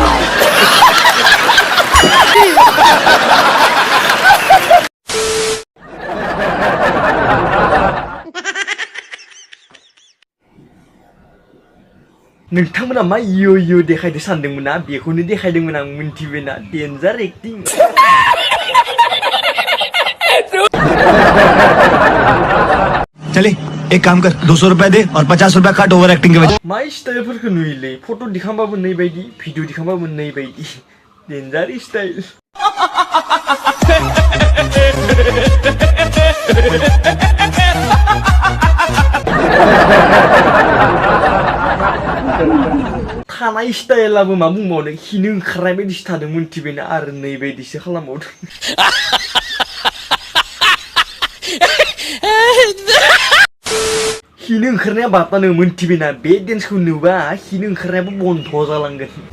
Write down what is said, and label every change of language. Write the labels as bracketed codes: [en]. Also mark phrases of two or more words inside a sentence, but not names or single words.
[brx] नोंथांमोना मा इयो इयो देखायदो सानदोंमोन ना बेखौनो देखायदोंमोन आं मिन्थिबायना [en] danger acting [hi] चले एक काम कर 200 रुपए दे और 50 रुपए काट [en] over acting [hi] के वजह [brx] मा स्टाइलफोरखौ नुयोलै फट' दिखांबाबो नै बायदि भिडिअ दिखांबाबो नै बायदि [en] danger style [brx] थानाय स्टाइलाबो मा बुंबावनो खिनो ओंखारनाय बायदिसो थादों मोनथिबायना आरो नै बायदिसो खालामबावदों खिनो ओंखारनाया बातानो मोनथिबायना बे डेन्सखौ नुबा खिनो ओंखारनायाबो बन्द जालांगोन